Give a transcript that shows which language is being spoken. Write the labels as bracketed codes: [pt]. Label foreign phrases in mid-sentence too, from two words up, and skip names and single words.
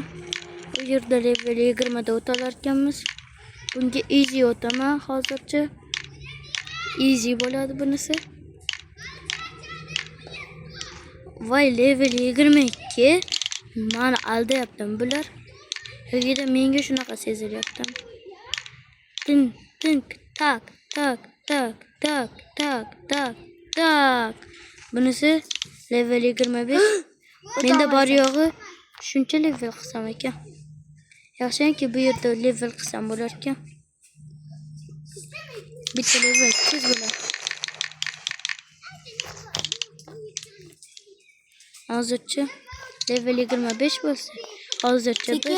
[uz] Bu yerda level 20 da o'talar ekanmiz. Bunga easy o'taman hozircha. Easy bo'ladi bunisi. Voy, level 22. Meni aldayaptimi bular? Yo'g'ida menga shunaqa sezilyapti. Tink, tink, tak, tak, tak, tak, tak, tak, tak. Bunisi level 25. Menda bor yo'g'i shuncha level qilsam ekan. Yaxshiyamki bu yerda level qilsam bo'lar ekan. Bitta level tez bo'ladi. Hozircha level 25 bo'lsa, hozircha biz